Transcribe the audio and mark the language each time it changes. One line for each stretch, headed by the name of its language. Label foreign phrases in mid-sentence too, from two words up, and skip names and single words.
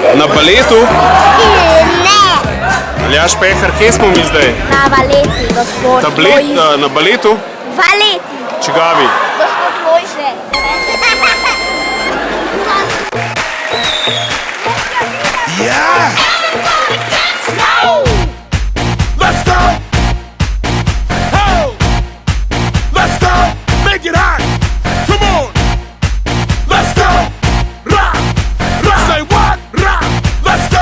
Slovenian: baletu? Ne. Aljaž Pehar, kje smo mi zdaj? Na baleti, gospod Na baletu? Valeti. Čigavi? Gospod Lojze.
English: Yeah! Let's go! Oh! Let's go! Make it hot! Come on! Let's go! Rock! Rock! Say what? Rock! Let's go!